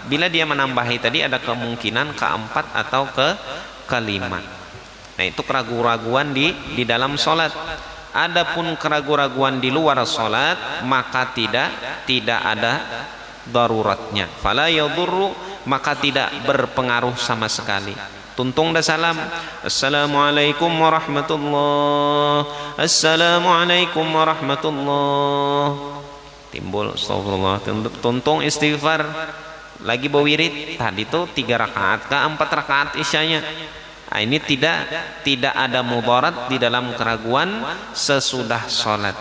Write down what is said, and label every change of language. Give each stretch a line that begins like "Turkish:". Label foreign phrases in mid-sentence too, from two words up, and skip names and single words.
Indonesian: Bila dia menambahi tadi ada kemungkinan keempat atau kelima. Nah, itu keraguan-raguan di dalam sholat. Adapun keraguan-raguan di luar sholat, maka tidak ada daruratnya.
Arabic: فلا يضر,
Indonesian: maka tidak berpengaruh sama sekali.
Banjar: Tuntung dah salam.
Arabic: السلام عليكم ورحمة الله. السلام عليكم ورحمة الله.
Banjar: Timbul astagfirullah. Tuntung istighfar.
Indonesian: Lagi berwirid. Tadi itu 3 rakaat ke 4 rakaat isyanya. Nah, ini tidak ada mudarat di dalam keraguan sesudah salat.